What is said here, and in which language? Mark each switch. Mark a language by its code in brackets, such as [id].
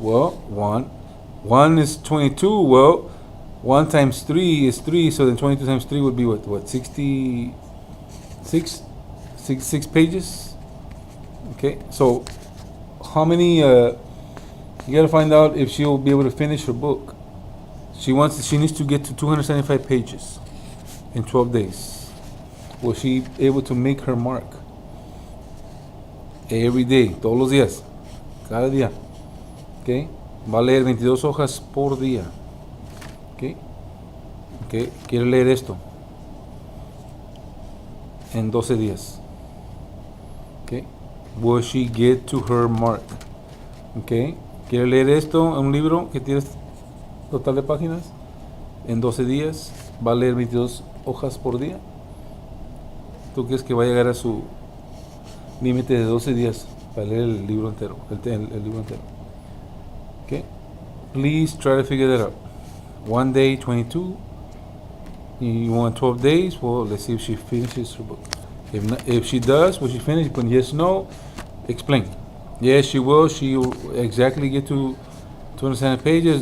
[en] Well, 1 is 22. Well, 1 times 3 is 3, so then 22 times 3 would be what 66 pages. Okay, so how many You gotta find out if she'll be able to finish her book. She needs to get to 275 pages in 12 days. Was she able to make her mark? Every day, [es] todos los días, cada día. Okay? Va a leer 22 hojas por día. Okay? Okay? Quiere leer esto en 12 días. Okay? [en] Will she get to her mark? [es] Okay? Quiere leer esto en un libro que tiene total de páginas en 12 días. Va a leer 22 hojas por día. ¿Tú crees que va a llegar a su límite de 12 días para leer el libro entero? El libro entero. Okay? [en] Please try to figure that out. 1 day, 22. You want 12 days? Well, let's see if she finishes her book. If she does, will she finish? Put yes, no. Explain. Yes, she will. She will exactly get to 270 pages.